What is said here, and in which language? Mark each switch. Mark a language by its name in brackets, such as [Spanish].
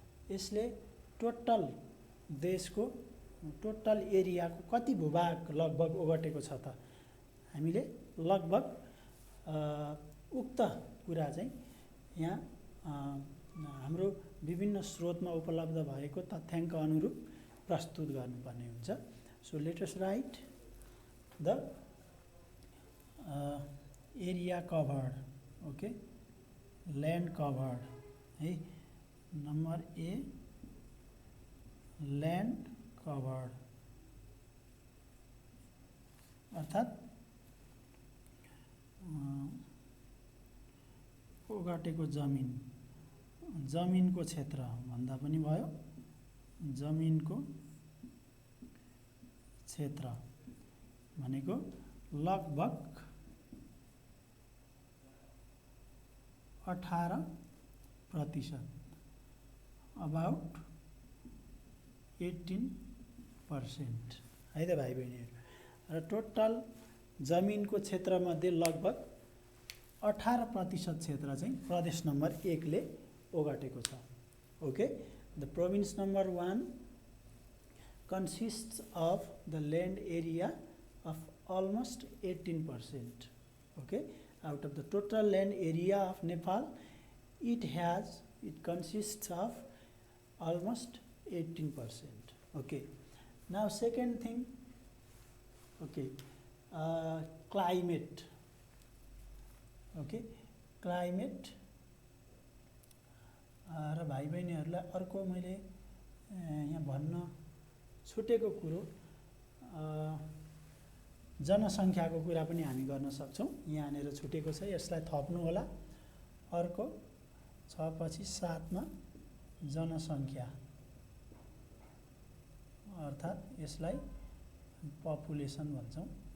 [Nepali] यसले टोटल देशको टोटल एरियाको कति भूभाग लगभग ओगटेको छ त, हामीले लगभग उक्त कुरा चाहिँ यहाँ हाम्रो विभिन्न स्रोतमा उपलब्ध भएको तथ्याङ्क अनुरूप प्रस्तुत गर्नुपर्ने हुन्छ। [English] So let us write the area covered, okay, land covered, है। Number A, land covered अर्थात् [Nepali] ओगटेको जमिन, जमिनको क्षेत्र भन्दा पनि भयो, जमिनको क्षेत्र भनेको लगभग 18%, [English] about 18%, [Nepali] है त भाइ बहिनीहरू। र टोटल जमिनको क्षेत्रमध्ये लगभग 18% क्षेत्र चाहिँ प्रदेश नम्बर 1 ले ओगटेको छ। [English] Okay, the province number 1 consists of the land area of almost 18%. Okay, out of the total land area of Nepal, it consists of almost 18%. Okay, now second thing, okay, climate. Okay, climate [Nepali] र भाइ बहिनीहरूलाई अर्को मैले यहाँ भन्न छुटेको कुरो जनसङ्ख्याको कुरा पनि हामी गर्न सक्छौँ। यहाँनिर छुटेको छ, यसलाई थप्नु होला। अर्को 6 पछि 7 मा जनसङ्ख्या, अर्थात् यसलाई पपुलेसन भन्छौँ।